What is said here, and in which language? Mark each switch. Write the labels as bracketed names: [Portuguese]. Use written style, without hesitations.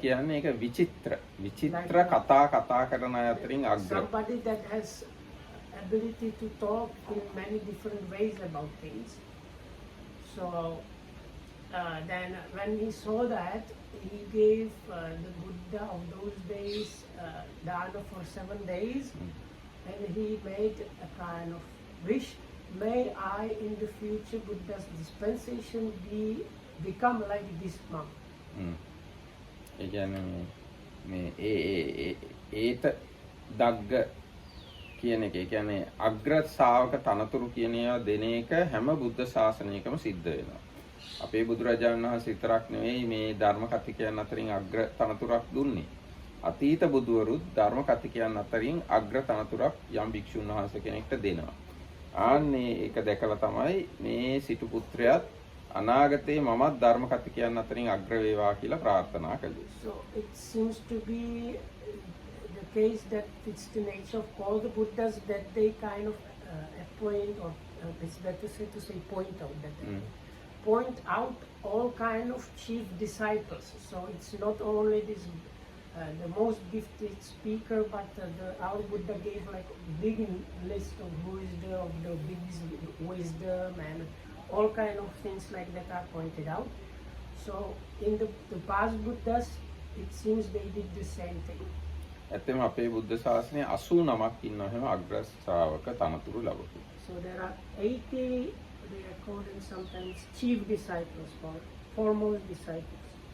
[Sinhala] කියන්නේ ඒක විචිත්‍ර කතා කරන අය අතරින් අග්‍ර. [English] Somebody that has ability to talk in many different ways about things. So then when he saw that, he gave the Buddha of those days dana for 7 days, and he made a kind of wish, may I in the future Buddha's dispensation become like this monk. [Sinhala] ඒ කියන්නේ මේ ඒත දග්ග කියන එක. ඒ කියන්නේ අග්‍ර ශාවක තනතුරු කියන ඒවා දෙන එක හැම බුද්ධ ශාසනයකම සිද්ධ වෙනවා. අපේ බුදුරජාණන් වහන්සේ විතරක් නෙවෙයි මේ ධර්ම කතිකයන් අතරින් අග්‍ර තනතුරක් දුන්නේ. අතීත බුදුවරුත් ධර්ම කතිකයන් අතරින් අග්‍ර තනතුරක් යම් භික්ෂුන් වහන්සේ කෙනෙක්ට දෙනවා. ආන්නේ ඒක දැකලා තමයි මේ සිටු පුත්‍රයාත් අනාගතේ මමත් ධර්ම කතිකයන් අතරින් අග්‍ර වේවා කියලා ප්‍රාර්ථනා කළේ. [English] So it seems to be the case that it's the nature of all the Buddhas that they kind of appoint, or it's better to say point out, that they point out all kind of chief disciples. So it's not only this the most gifted speaker, but our Buddha gave like a big list of who is of the biggest wisdom, and all kind of things like that are pointed out. So in the past Buddhas, it seems they did the same thing. [Sinhala] ඇත්තම අපේ බුද්ධ ශාසනයේ 89ක් ඉන්නවා එහෙම අග්‍ර ශ්‍රාවක තනතුරු ලැබපු. [English] So there are 80, they are called in sometimes chief disciples, or foremost disciples.